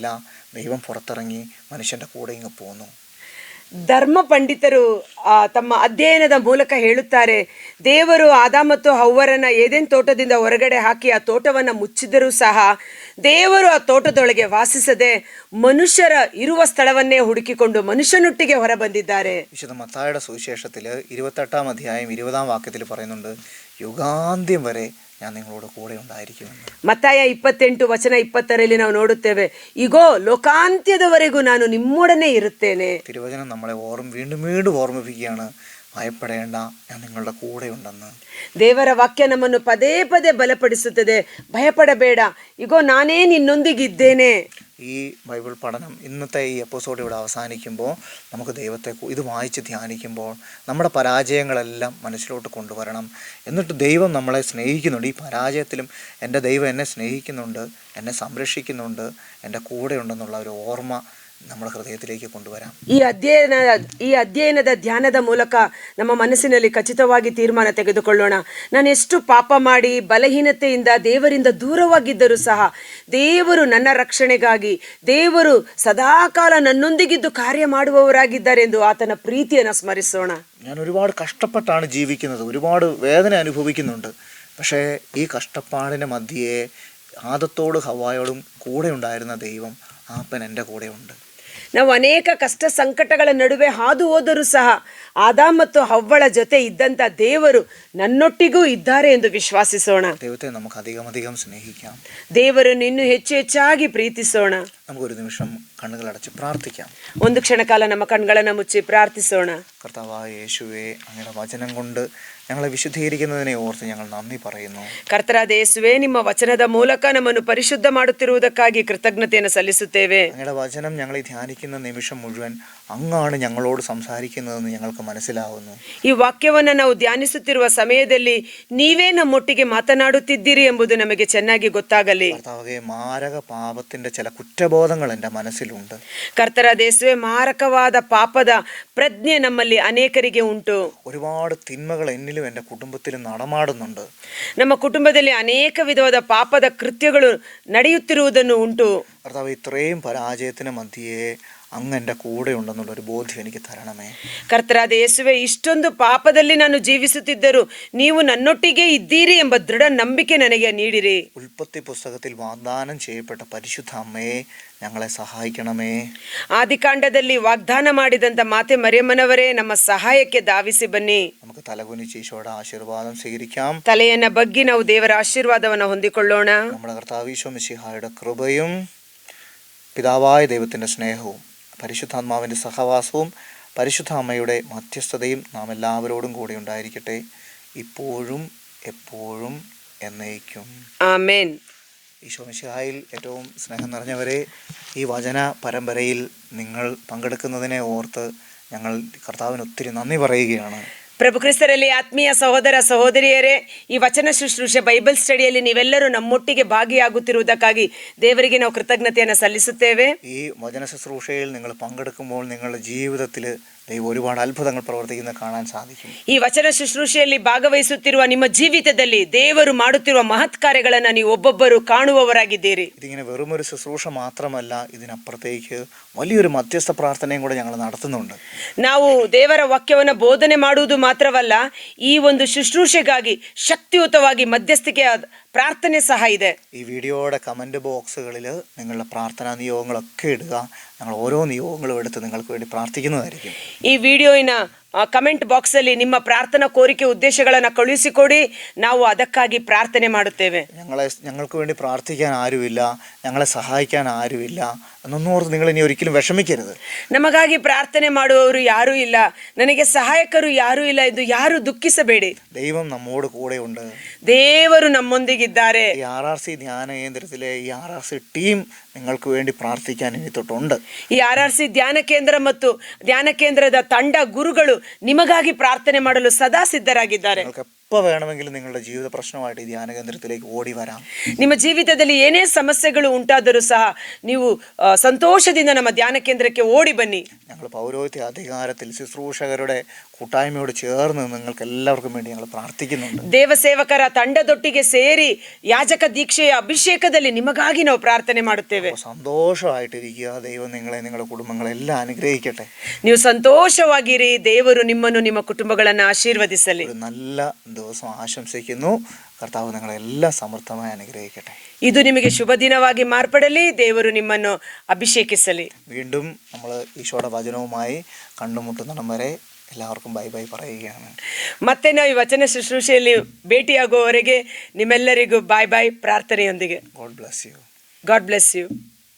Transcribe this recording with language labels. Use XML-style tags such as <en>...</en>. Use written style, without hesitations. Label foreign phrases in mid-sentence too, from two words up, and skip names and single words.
<ml>ദൈവം പുറത്തിറങ്ങി മനുഷ്യൻ്റെ കൂടെ ഇങ്ങ് പോന്നു.</ml> <kn>ಧರ್ಮ ಪಂಡಿತರು ತಮ್ಮ ಅಧ್ಯಯನದ ಮೂಲಕ ಹೇಳುತ್ತಾರೆ, ದೇವರು ಆದಾಮ ಮತ್ತು ಹವ್ವರನ್ನ ಏದೇನ್ ತೋಟದಿಂದ ಹೊರಗಡೆ ಹಾಕಿ ಆ ತೋಟವನ್ನು ಮುಚ್ಚಿದರೂ ಸಹ ದೇವರು ಆ ತೋಟದೊಳಗೆ ವಾಸಿಸದೆ ಮನುಷ್ಯರ ಇರುವ ಸ್ಥಳವನ್ನೇ ಹುಡುಕಿಕೊಂಡು ಮನುಷ್ಯನೊಟ್ಟಿಗೆ ಹೊರ ಬಂದಿದ್ದಾರೆ.</kn> <ml>വിശുദ്ധ മത്തായിയുടെ സുവിശേഷത്തിൽ 28-ാം അധ്യായം 20-ാം വാക്യത്തിൽ പറയുന്നുണ്ട്, യുഗാന്ത്യം വരെ ഞാൻ നിങ്ങളോട് കൂടെ ഉണ്ടായിരിക്കുമെന്ന്.</ml> <kn>ಮತ್ತಾಯ 28:20 ನಾವು ನೋಡುತ್ತೇವೆ, ಇಗೋ ಲೋಕಾಂತ್ಯದವರೆಗೂ ನಾನು ನಿಮ್ಮೊಡನೆ ಇರುತ್ತೇನೆ.</kn> <ml>തിരുവചനം നമ്മളെ വീണ്ടും വീണ്ടും ഓർമ്മിപ്പിക്കുകയാണ്, ഭയപ്പെടേണ്ട, ഞാൻ നിങ്ങളുടെ കൂടെ ഉണ്ടെന്ന്.</ml> <kn>ದೇವರ ವಾಕ್ಯ ನಮ್ಮನ್ನು ಪದೇ ಪದೇ ಬಲಪಡಿಸುತ್ತದೆ. ಭಯಪಡಬೇಡ, ಇಗೋ ನಾನೇ ನಿನ್ನೊಂದಿಗಿದ್ದೇನೆ.</kn> <ml>ഈ ബൈബിൾ പഠനം ഇന്നത്തെ ഈ എപ്പിസോഡ് ഇവിടെ അവസാനിക്കുമ്പോൾ നമുക്ക് ദൈവത്തെ ഇത് വായിച്ച് ധ്യാനിക്കുമ്പോൾ നമ്മുടെ പരാജയങ്ങളെല്ലാം മനസ്സിലോട്ട് കൊണ്ടുവരണം. എന്നിട്ട് ദൈവം നമ്മളെ സ്നേഹിക്കുന്നുണ്ട്. ഈ പരാജയത്തിലും എൻ്റെ ദൈവം എന്നെ സ്നേഹിക്കുന്നുണ്ട്, എന്നെ സംരക്ഷിക്കുന്നുണ്ട്, എൻ്റെ കൂടെ ഉണ്ടെന്നുള്ള ഒരു ഓർമ്മ നമ്മുടെ ഹൃദയത്തിലേക്ക് കൊണ്ടുവരാം.</ml> <kn>ಈ ಅಧ್ಯಯನದ ಧ್ಯಾನದ ಮೂಲಕ ನಮ್ಮ ಮನಸ್ಸಿನಲ್ಲಿ ಖಚಿತವಾಗಿ ತೀರ್ಮಾನ ತೆಗೆದುಕೊಳ್ಳೋಣ. ನಾನು ಎಷ್ಟು ಪಾಪ ಮಾಡಿ ಬಲಹೀನತೆಯಿಂದ ದೇವರಿಂದ ದೂರವಾಗಿದ್ದರೂ ಸಹ ದೇವರು ನನ್ನ ರಕ್ಷಣೆಗಾಗಿ, ದೇವರು ಸದಾಕಾಲ ನನ್ನೊಂದಿಗಿದ್ದು ಕಾರ್ಯ ಮಾಡುವವರಾಗಿದ್ದಾರೆ ಎಂದು ಆತನ ಪ್ರೀತಿಯನ್ನು ಸ್ಮರಿಸೋಣ.</kn> <ml>ഞാൻ ഒരുപാട് കഷ്ടപ്പെട്ടാണ് ജീവിക്കുന്നത്, ഒരുപാട് വേദന അനുഭവിക്കുന്നുണ്ട്. പക്ഷേ ഈ കഷ്ടപ്പാടിൻ്റെ മധ്യേ ആദത്തോടും ഹവ്വായോടും കൂടെ ഉണ്ടായിരുന്ന ദൈവം, ആപ്പൻ എൻ്റെ കൂടെ ഉണ്ട്.</ml> <kn>ನಾವು ಅನೇಕ ಕಷ್ಟ ಸಂಕಟಗಳ ನಡುವೆ ಹಾದು ಹೋದರೂ ಸಹ ಆದಾಮ ಮತ್ತು ಹವ್ವಳ ಜೊತೆ ಇದ್ದಂಥ ದೇವರು ನನ್ನೊಟ್ಟಿಗೂ ಇದ್ದಾರೆ ಎಂದು ವಿಶ್ವಾಸಿಸೋಣ.</kn> <ml>ദൈവത്തെ നമുക്ക് അധികം സ്നേഹിക്കാം.</ml> <kn>ದೇವರನ್ನು ಇನ್ನೂ ಹೆಚ್ಚು ಹೆಚ್ಚಾಗಿ ಪ್ರೀತಿಸೋಣ.</kn> <ml>നമുക്കൊരു നിമിഷം കണ്ണുകളടച്ച് പ്രാർത്ഥിക്കാം.</ml> <kn>ಒಂದು ಕ್ಷಣಕಾಲ ನಮ್ಮ ಕಣ್ಗಳನ್ನು ಮುಚ್ಚಿ ಪ್ರಾರ್ಥಿಸೋಣ.</kn> <ml>കർത്താവായ യേശുവേ, അങ്ങയുടെ വചനം കൊണ്ട് ഞങ്ങളെ വിശുദ്ധീകരിക്കുന്നതിനെ ഓർത്ത് ഞങ്ങൾ നന്ദി പറയുന്നു.</ml> <kn>ಕರ್ತರಾದ ಯೇಸುವೇ, ನಿಮ್ಮ ವಚನದ ಮೂಲಕ ನಮ್ಮನ್ನು ಪರಿಶುದ್ಧ ಮಾಡುತ್ತಿರುವುದಕ್ಕಾಗಿ ಕೃತಜ್ಞತೆಯನ್ನು ಸಲ್ಲಿಸುತ್ತೇವೆ.</kn> <ml>അങ്ങയുടെ വചനം ഞങ്ങളെ ധ്യാനിക്കുന്ന നിമിഷം മുഴുവൻ അങ്ങാണ് ഞങ്ങളോട് സംസാരിക്കുന്നതെന്ന് ഞങ്ങൾക്ക് മനസ്സിലാവുന്നു.</ml> <kn>ಈ ವಾಕ್ಯವನ್ನು ನಾವು ಧ್ಯಾನಿಸುತ್ತಿರುವ ಸಮಯದಲ್ಲಿ ನೀವೇ ನಮ್ಮೊಟ್ಟಿಗೆ ಮಾತನಾಡುತ್ತಿದ್ದೀರಿ ಎಂಬುದು ನಮಗೆ ಚೆನ್ನಾಗಿ ಗೊತ್ತಾಗಲಿ.</kn> <ml>കർത്താവേ, മാരക പാപത്തിന്റെ ചില കുറ്റബോധങ്ങൾ എൻ്റെ മനസ്സിലുണ്ട്.</ml> <kn>ಕರ್ತರಾದ ಯೇಸುವೇ, ಮಾರಕವಾದ ಪಾಪದ ಪ್ರಜ್ಞೆ ನಮ್ಮಲ್ಲಿ ಅನೇಕರಿಗೆ ಉಂಟು.</kn> <ml>ഒരുപാട് തിന്മകൾ എന്നിലും എൻ്റെ കുടുംബത്തിലും നടമാടുന്നുണ്ട്.</ml> <kn>ನಮ್ಮ ಕುಟುಂಬದಲ್ಲಿ ಅನೇಕ ವಿಧವಾದ ಪಾಪದ ಕೃತ್ಯಗಳು ನಡೆಯುತ್ತಿರುವುದನ್ನು ಉಂಟು.</kn> <ml>കർത്താവേ, ഇത്രയും പരാജയത്തിന് മധ്യേ അങ്ങ് എൻ്റെ കൂടെ ഉണ്ടെന്നുള്ളൊരു ബോധ്യം എനിക്ക് തരണമേ.</ml> <kn>ಕರ್ತರಾದ ಯೇಸುವೆ, ಇಷ್ಟೊಂದು ಪಾಪದಲ್ಲಿ ನಾನು ಜೀವಿಸುತ್ತಿದ್ದರೂ ನೀವು ನನ್ನೊಟ್ಟಿಗೆ ಇದ್ದೀರಿ ಎಂಬ ದೃಢ ನಂಬಿಕೆ ನನಗೆ ನೀಡಿರಿ.</kn> <ml>ഉൽപ്പത്തി പുസ്തകത്തിൽ വാഗ്ദാനം ചെയ്യപ്പെട്ട പരിശുദ്ധ അമ്മയെ ഞങ്ങളെ സഹായിക്കണമേ.</ml> <kn>ಆದಿಕಾಂಡದಲ್ಲಿ ವಾಗ್ದಾನ ಮಾಡಿದಂತ ಮಾತೆ ಮರಿಯಮ್ಮನವರೇ, ನಮ್ಮ ಸಹಾಯಕ್ಕೆ ಧಾವಿಸಿ ಬನ್ನಿ.</kn> <ml>നമുക്ക് തലകുനിച്ച് ഈശോയുടെ ആശീർവാദം സ്വീകരിക്കാം.</ml> <kn>ತಲೆಯನ್ನ ಬಗ್ಗಿ ನಾವು ದೇವರ ಆಶೀರ್ವಾದವನ್ನು ಹೊಂದಿಕೊಳ್ಳೋಣ.</kn> <ml>നമ്മുടെ കർത്താവ് ഈശോ മിശിഹായുടെ കൃപയും പിതാവായ ദൈവത്തിൻ്റെ സ്നേഹവും പരിശുദ്ധാത്മാവിൻ്റെ സഹവാസവും പരിശുദ്ധ അമ്മയുടെ മധ്യസ്ഥതയും നാം എല്ലാവരോടും കൂടെ ഉണ്ടായിരിക്കട്ടെ, ഇപ്പോഴും എപ്പോഴും എന്നേക്കും. ആമേൻ. ഈശോ മിശിഹായിൽ ഏറ്റവും സ്നേഹം നിറഞ്ഞവരെ, ഈ വചന പരമ്പരയിൽ നിങ്ങൾ പങ്കെടുക്കുന്നതിനെ ഓർത്ത് ഞങ്ങൾ കർത്താവിന് ഒത്തിരി നന്ദി പറയുകയാണ്.</ml> <kn>ಪ್ರಭು ಕ್ರಿಸ್ತರಲ್ಲಿ ಆತ್ಮೀಯ ಸಹೋದರ ಸಹೋದರಿಯರೇ, ಈ ವಚನ ಶುಶ್ರೂಷೆ</kn> <en>Bible studyalli</en> <kn>ನೀವೆಲ್ಲರೂ ನಮ್ಮೊಟ್ಟಿಗೆ ಭಾಗಿಯಾಗುತ್ತಿರುವುದಕ್ಕಾಗಿ ದೇವರಿಗೆ ನಾವು ಕೃತಜ್ಞತೆಯನ್ನು ಸಲ್ಲಿಸುತ್ತೇವೆ.</kn> <ml>ഈ വചന ശുശ്രൂഷയിൽ നിങ്ങൾ പങ്കെടുക്കുമ്പോൾ നിങ്ങളുടെ ജീവിതത്തിൽ ദൈവം ഒരുപാട് അത്ഭുതങ്ങൾ പ്രവർത്തിക്കുന്നത് കാണാൻ സാധിക്കും.</ml> <kn>ಈ ವಚನ ಶುಶ್ರೂಷೆಯಲ್ಲಿ ಭಾಗವಹಿಸುತ್ತಿರುವ ನಿಮ್ಮ ಜೀವಿತದಲ್ಲಿ ದೇವರು ಮಾಡುತ್ತಿರುವ ಮಹತ್ ಕಾರ್ಯಗಳನ್ನು ನೀವು ಒಬ್ಬೊಬ್ಬರು ಕಾಣುವವರಾಗಿದ್ದೀರಿ.</kn> <ml>ഇതിങ്ങനെ വെറുമൊരു ശുശ്രൂഷ മാത്രമല്ല, ഇതിനപ്പുറത്തേക്ക് വലിയൊരു മധ്യസ്ഥ പ്രാർത്ഥനയും കൂടെ ഞങ്ങൾ നടത്തുന്നുണ്ട്.</ml> <kn>ನಾವು ದೇವರ ವಾಕ್ಯವನ್ನು ಬೋಧನೆ ಮಾಡುವುದು ಮಾತ್ರವಲ್ಲ, ಈ ಒಂದು ಶುಶ್ರೂಷೆಗಾಗಿ ಶಕ್ತಿಯುತವಾಗಿ ಮಧ್ಯಸ್ಥಿಕೆಯ പ്രാർത്ഥന സഹ ಇದೆ.</kn> <ml>ഈ വീഡിയോയുടെ</ml> <en>comment boxukalil</en> <ml>നിങ്ങളുടെ പ്രാർത്ഥനാ നിയോഗങ്ങളൊക്കെ ഇടുക. ഞങ്ങൾ ഓരോ നിയോഗങ്ങളും എടുത്ത് നിങ്ങൾക്ക് വേണ്ടി പ്രാർത്ഥിക്കുന്നതായിരിക്കും.</ml> <kn>ಈ ವಿಡಿಯೋಯಿನ</kn> <en>comment boxalli</en> <kn>ನಿಮ್ಮ ಪ್ರಾರ್ಥನಾ ಕೋರಿಕೆ ಉದ್ದೇಶಗಳನ್ನು ಕಳುಹಿಸಿಕೊಡಿ, ನಾವು ಅದಕ್ಕಾಗಿ ಪ್ರಾರ್ಥನೆ ಮಾಡುತ್ತೇವೆ.</kn> <ml>ഞങ്ങൾക്ക് വേണ്ടി പ്രാർത്ഥിക്കാൻ ആരുമില്ല, ഞങ്ങളെ സഹായിക്കാൻ ആരുമില്ല എന്നൊന്നോർത്ത് നിങ്ങൾ ഇനി ഒരിക്കലും വിഷമിക്കരുത്.</ml> <kn>ನಮಗಾಗಿ ಪ್ರಾರ್ಥನೆ ಮಾಡುವವರು ಯಾರೂ ಇಲ್ಲ, ನನಗೆ ಸಹಾಯಕರು ಯಾರೂ ಇಲ್ಲ ಎಂದು ಯಾರು ದುಃಖಿಸಬೇಡಿ.</kn> <ml>ദൈവം നമ്മോട് കൂടെ ഉണ്ട്.</ml> <kn>ದೇವರು ನಮ್ಮೊಂದಿಗಿದ್ದಾರೆ.</kn> <ml>ഈ RRC ധ്യാന കേന്ദ്രത്തിലെ ഈ RRC ടീം നിങ്ങൾക്ക് വേണ്ടി പ്രാർത്ഥിക്കാൻ ഇനി തൊട്ടുണ്ട്.</ml> <kn>ಈ RRC ಧ್ಯಾನ ಕೇಂದ್ರ ಮತ್ತು ಧ್ಯಾನ ಕೇಂದ್ರದ ತಂಡ ಗುರುಗಳು ನಿಮಗಾಗಿ ಪ್ರಾರ್ಥನೆ ಮಾಡಲು ಸದಾ ಸಿದ್ಧರಾಗಿದ್ದಾರೆ.</kn> <ml>എപ്പോൾ വേണമെങ്കിലും നിങ്ങളുടെ ജീവിത പ്രശ്നമായിട്ട് ഈ ധ്യാന കേന്ദ്രത്തിലേക്ക് ഓടി വരാം.</ml> <kn>ನಿಮ್ಮ ಜೀವಿತದಲ್ಲಿ ಏನೇ ಸಮಸ್ಯೆಗಳು ಉಂಟಾದರೂ ಸಹ ನೀವು ಸಂತೋಷದಿಂದ ನಮ್ಮ ಧ್ಯಾನ ಕೇಂದ್ರಕ್ಕೆ ಓಡಿ ಬನ್ನಿ.</kn> <ml>ഞങ്ങൾ പൗരോഹിത്യ അധികാരത്തിൽ ശുശ്രൂഷകരുടെ കൂട്ടായ്മയോട് ചേർന്ന് നിങ്ങൾക്ക് എല്ലാവർക്കും വേണ്ടി ഞങ്ങൾ പ്രാർത്ഥിക്കുന്നുണ്ട്.</ml> <kn>ದೇವಸೇವಕರ ತಂಡದೊಟ್ಟಿಗೆ ಸೇರಿ ಯಾಜಕ ದೀಕ್ಷೆಯ ಅಭಿಷೇಕದಲ್ಲಿ ನಿಮಗಾಗಿ ನಾವು ಪ್ರಾರ್ಥನೆ ಮಾಡುತ್ತೇವೆ.</kn> <ml>സന്തോഷമായിട്ടിരിക്കുക. ദൈവം നിങ്ങളെ നിങ്ങളുടെ കുടുംബങ്ങളെല്ലാം അനുഗ്രഹിക്കട്ടെ.</ml> <kn>ನೀವು ಸಂತೋಷವಾಗಿರಿ. ದೇವರು ನಿಮ್ಮನ್ನು ನಿಮ್ಮ ಕುಟುಂಬಗಳನ್ನು ಆಶೀರ್ವದಿಸಲಿ.</kn> <ml>ഒരു നല്ല ദിവസം ആശംസിക്കുന്നു. കർത്താവ് നിങ്ങളെല്ലാം സമൃദ്ധമായി അനുഗ്രഹിക്കട്ടെ.</ml> <kn>ಇದು ನಿಮಗೆ ಶುಭ ದಿನವಾಗಿ ಮಾರ್ಪಡಲಿ. ದೇವರು ನಿಮ್ಮನ್ನು ಅಭಿಷೇಕಿಸಲಿ.</kn> <ml>വീണ്ടും നമ്മൾ ഈശോയുടെ വചനവുമായി കണ്ടുമുട്ടുന്നിടം വരെ എല്ലാവർക്കും</ml> <en>bye bye</en> <ml>പറയുകയാണ്.</ml> <kn>ಮತ್ತೆ ನಾವು ಈ ವಚನ ಶುಶ್ರೂಷೆಯಲ್ಲಿ ಭೇಟಿಯಾಗುವವರೆಗೆ ನಿಮ್ಮೆಲ್ಲರಿಗೂ</kn> <en>bye bye</en> <kn>ಪ್ರಾರ್ಥನೆಯೊಂದಿಗೆ.</kn> <en>God bless you. God bless you.</en>